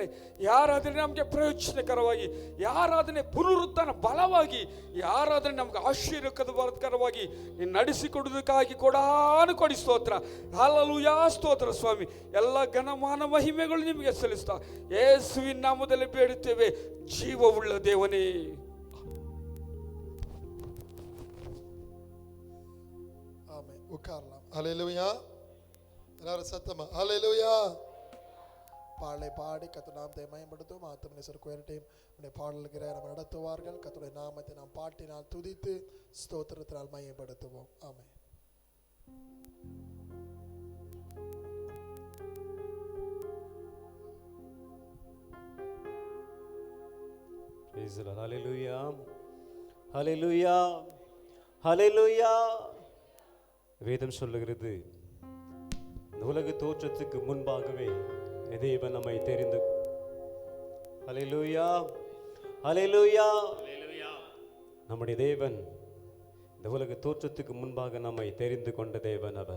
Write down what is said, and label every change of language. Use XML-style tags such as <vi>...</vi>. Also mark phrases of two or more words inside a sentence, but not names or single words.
<kn>ಯಾರಾದರೆ ನಮಗೆ ಪ್ರಯೋಜನಕರವಾಗಿ, ಯಾರಾದನೆ ಪುನರುತ್ಥಾನ ಬಲವಾಗಿ, ಯಾರಾದರೆ ನಮ್ಗೆ ಆಶೀರ್ವಾದಕರವಾಗಿ ನೀನು ನಡೆಸಿಕೊಡುವುದಕ್ಕಾಗಿ ಕೊಡಿ ಸ್ತೋತ್ರ. ಹಾಲೆಲೂಯಾ ಸ್ತೋತ್ರ ಸ್ವಾಮಿ. ಎಲ್ಲ ಘನಮಾನ ಮಹಿಮೆಗಳು ನಿಮಗೆ ಸಲ್ಲಿಸ್ತಾ ಯೇಸುವಿನ ನಾಮದಲ್ಲಿ ಬೇಡುತ್ತೇವೆ ಜೀವವುಳ್ಳ ದೇವನೇ.</kn> <ta>ஆமென். உட்காரலாம். ஹல்லேலூயா. எல்லாரும் சத்தமா ஹல்லேலூயா. பாடலை பாடி கர்த்தர் நாமத்தை மகிமைப்படுத்தும். ஆத்துமனேசர் கோயிரட்டையும் உடைய பாடல்கிற நம்ம நடத்துவார்கள். கர்த்தருடைய நாமத்தை நாம் பாட்டினால் துதித்து ஸ்தோத்திரத்தினால் மகிமைப்படுத்துவோம். ஆமென்.</ta> <en>Praise the Lord. Hallelujah. Hallelujah. Hallelujah.</en> <ta>வேதம் சொல்லுகிறது உலக தோற்றத்துக்கு முன்பாகவே தேவன் நம்மை தெரிந்து. ஹல்லேலூயா ஹல்லேலூயா. நம்முடைய தேவன் இந்த உலக தோற்றத்துக்கு முன்பாக நம்மை தெரிந்து கொண்ட தேவன் அவர்.</ta>